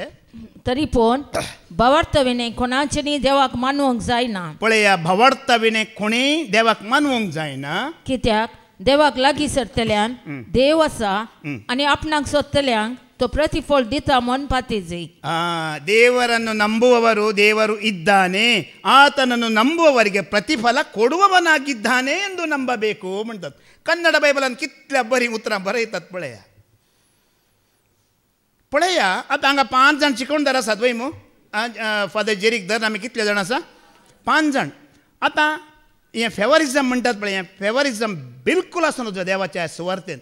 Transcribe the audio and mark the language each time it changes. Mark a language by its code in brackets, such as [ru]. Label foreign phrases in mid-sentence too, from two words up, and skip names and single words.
[kok] तरी पूण भावार्थ विने कोणाचेनी देवाक मानवंक जायना. पळया, भावार्थ विने कोणीय देवाक मानवंक जायना. कित्याक देवाक लागीं सरतल्यान देव आसा आनी आपणाक सोदतल्यांक तो प्रतिफळ दिता म्हूण पातिजी. [kn] ದೇವರನ್ನು ನಂಬುವವರು ದೇವರು ಇದ್ದಾನೆ, ಆತನನ್ನು ನಂಬುವವರಿಗೆ ಪ್ರತಿಫಲ ಕೊಡುವವನಾಗಿದ್ದಾನೆ ಎಂದು ನಂಬಬೇಕು म्हणतात. [kok] कन्नड बायबलान कितल्या बरी उतरां बरयतात पळया. पळया आतां हांगा 5 जाण शिकवणदार आसात वय मू. फादर जेरीक धर आमी कितले जाण आसा? 5 जाण. आतां हें फेवरिजम म्हणटात पळय, फेवरिजम बिलकूल आसूं नजो देवाच्या सुवार्थेन.